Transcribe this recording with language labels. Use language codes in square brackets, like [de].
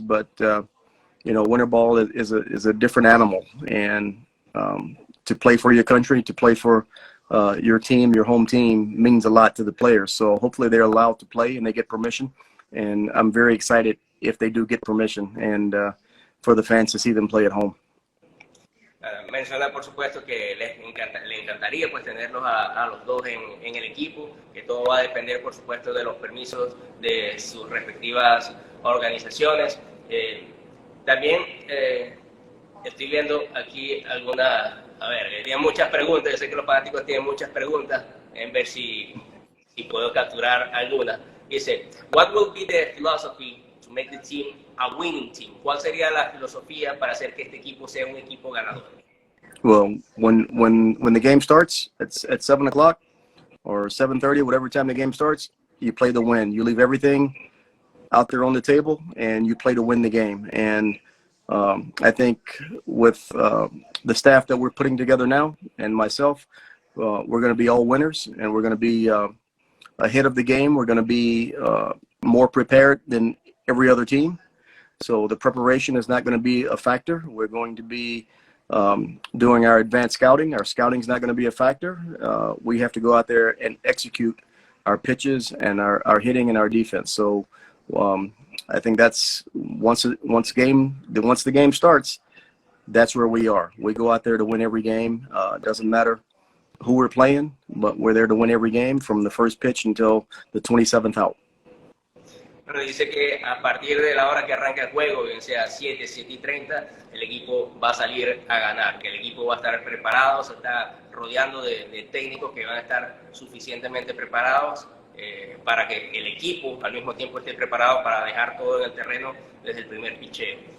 [en] But you know, winter ball is a different animal, and to play for your country, to play for your team, your home team, means a lot to the players. So hopefully they're allowed to play and they get permission. And I'm very excited if they do get permission, and for the fans to see them play at home. [es] Menciona por supuesto que le encantaría pues tenerlos a los dos en el equipo, que todo va a depender por supuesto de los permisos de sus respectivas organizaciones. También estoy viendo aquí tienen muchas preguntas, yo sé que los fanáticos tienen muchas preguntas, en ver si puedo capturar algunas. Dice, [en] what will be the philosophy to make the team a winning team? [es] ¿Cuál sería la filosofía para hacer que este equipo sea un equipo ganador? [en] Well, when the game starts at 7 o'clock or 7:30, whatever time the game starts, you play to win. You leave everything out there on the table and you play to win the game. And I think with the staff that we're putting together now and myself, we're going to be all winners, and we're going to be ahead of the game. We're going to be more prepared than every other team. So the preparation is not going to be a factor. We're going to be doing our advanced scouting. Our scouting is not going to be a factor. We have to go out there and execute our pitches and our hitting and our defense. So I think that's once the game starts, that's where we are. We go out there to win every game. It doesn't matter who we're playing, but we're there to win every game from the first pitch until the 27th out. [es] Pero dice que a partir de la hora que arranca el juego, bien sea 7:30, el equipo va a salir a ganar, que el equipo va a estar preparado, se está rodeando de técnicos que van a estar suficientemente preparados para que el equipo al mismo tiempo esté preparado para dejar todo en el terreno desde el primer picheo.